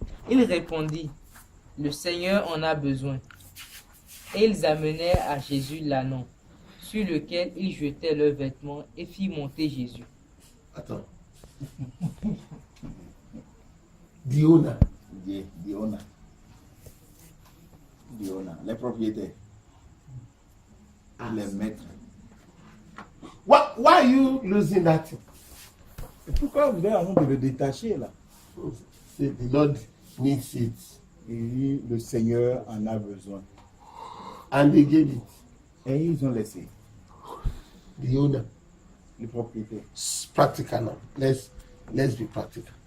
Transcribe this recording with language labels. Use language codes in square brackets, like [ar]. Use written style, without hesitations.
[fr] Il répondit, le Seigneur en a besoin. Et ils amenèrent à Jésus l'anneau, sur lequel ils jetaient leurs vêtements et firent monter Jésus. Attends. Diona. Diona, les propriétaires, les maîtres. [en] Why are you losing that thing? [fr] Et pourquoi vous avez envie de le détacher là? [en] Say the Lord needs it. [fr] Et le Seigneur en a besoin. [en] And they gave it. [fr] Et ils ont laissé [en] The owner. [fr] les propriétaires. [en] It's practical now. Let's be practical.